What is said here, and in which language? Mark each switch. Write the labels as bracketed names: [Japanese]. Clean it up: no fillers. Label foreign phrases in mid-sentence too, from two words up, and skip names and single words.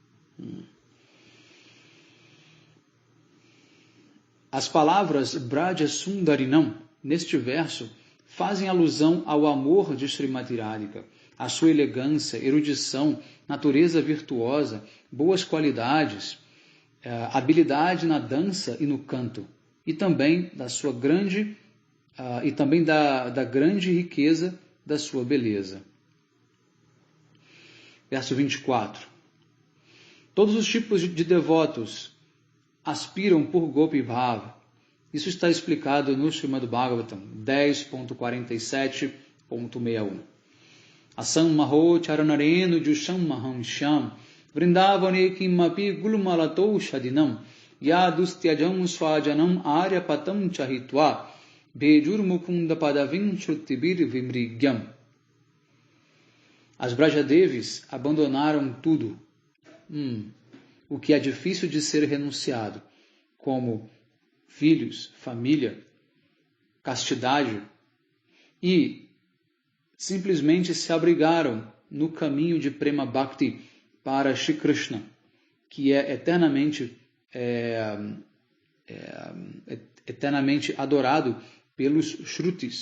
[Portuguese] As palavras [Sanskrit] Braja Sundarinam, [Portuguese] neste verso, fazem alusão ao amor de Srimati Radhika, a sua elegância, erudição, natureza virtuosa, boas qualidades, habilidade na dança e no canto, e também da sua grande da grande riqueza da sua beleza. Verso 24. Todos os tipos de devotos aspiram por [Sanskrit] Gopi Bhava. [Portuguese] Isso está explicado no Srimad Bhagavatam 10.47.61. [Sanskrit] Asam Maho Charanarenu Jusham Maham Shyam Vrindavane Kimapi Gulmalato Shadinam Yadustyajam Swajanam Aryapatam Chahitva Bejur Mukunda Padavim Shrutibir Vimrigyam. [Portuguese] As Brajadevis abandonaram tudo, o que é difícil de ser renunciado, como filhos, família, castidade, e simplesmente se abrigaram no caminho de [Sanskrit] Prema Bhakti [Portuguese] para Shri Krishna, que é eternamente adorado pelos Shrutis.